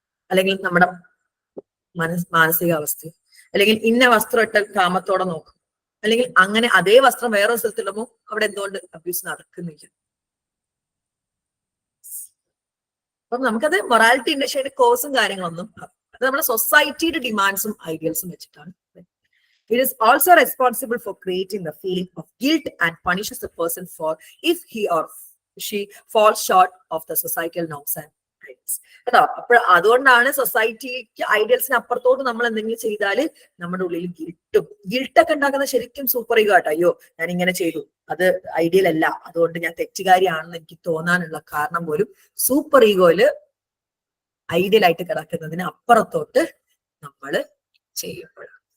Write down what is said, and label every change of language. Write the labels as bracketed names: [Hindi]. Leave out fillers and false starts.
[Malayalam] അല്ലെങ്കിൽ നമ്മുടെ മാനസികാവസ്ഥ? അല്ലെങ്കിൽ ഇന്ന വസ്ത്രം ഇട്ട കാമത്തോടെ നോക്കും, അല്ലെങ്കിൽ അങ്ങനെ അതേ വസ്ത്രം വേറെ സ്ഥലത്തിടുമ്പോ അവിടെ എന്തുകൊണ്ട് അബ്യൂസ് നടക്കുന്നില്ല? അപ്പം നമുക്കത് മൊറാലിറ്റി ഇൻഡസ്ട്രിയുടെ കോഴ്സും കാര്യങ്ങളൊന്നും, അത് നമ്മുടെ സൊസൈറ്റിയുടെ ഡിമാൻഡ്സും ഐഡിയൽസും വെച്ചിട്ടാണ്. [English] It is also responsible for creating the feeling of guilt and punishes the person for if he or she falls short of the societal norms and ideals. [Malayalam] കേട്ടോ? അപ്പോൾ അതുകൊണ്ടാണ് സൊസൈറ്റിക്ക് ഐഡിയൽസിന് അപ്പുറത്തോട്ട് നമ്മൾ എന്തെങ്കിലും ചെയ്താല് നമ്മുടെ ഉള്ളിൽ ഗിൽട്ടൊക്കെ ഉണ്ടാക്കുന്ന ശരിക്കും സൂപ്പർ ഈഗോ ആട്ടോ. അയ്യോ ഞാൻ ഇങ്ങനെ ചെയ്തു, അത് ഐഡിയൽ അല്ല, അതുകൊണ്ട് ഞാൻ തെറ്റുകാരിയാണെന്ന് എനിക്ക് തോന്നാനുള്ള കാരണം പോലും സൂപ്പർ ഈഗോയില് ഐഡിയൽ ആയിട്ട് കിടക്കുന്നതിന് അപ്പുറത്തോട്ട് നമ്മൾ ചെയ്യുമ്പോഴാണ്.